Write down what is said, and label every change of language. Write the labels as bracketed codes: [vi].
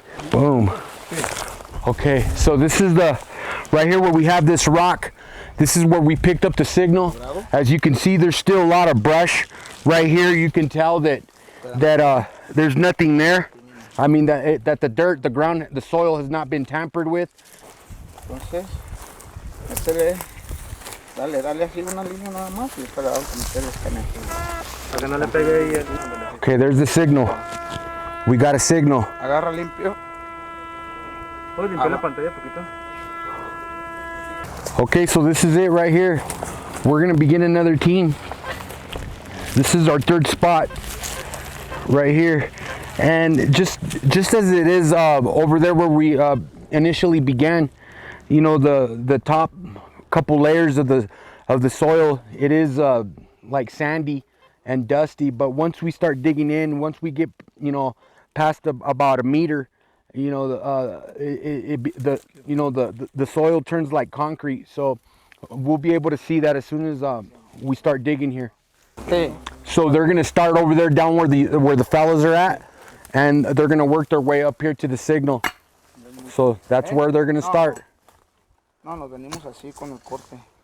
[en] Boom. Okay, so this is the right here where we have this rock. This is where we picked up the signal. As you can see, there's still a lot of brush right here. You can tell that there's nothing there. I mean that the dirt, the ground, the soil has not been tampered with. [es] Entonces, dale así una línea nada más y después le vamos a meter el escaneo. Para que no le pegue ahí el... [en] Okay, there's the signal. We got a signal. [es] Agarra limpio. ¿Puedo limpiar la pantalla un poquito? [en] Okay, so this is it right here. We're gonna begin another team. This is our third spot right here. And just as it is over there where we initially began, you know, the top couple layers of the soil, it is like sandy and dusty. But once we start digging in, once we get, you know, past about a meter, you know, the soil turns like concrete. So we'll be able to see that as soon as we start digging here. Okay. So they're gonna start over there down where the fellas are at, and they're gonna work their way up here to the signal. So that's where they're gonna start. [es] No, nos venimos así con el corte.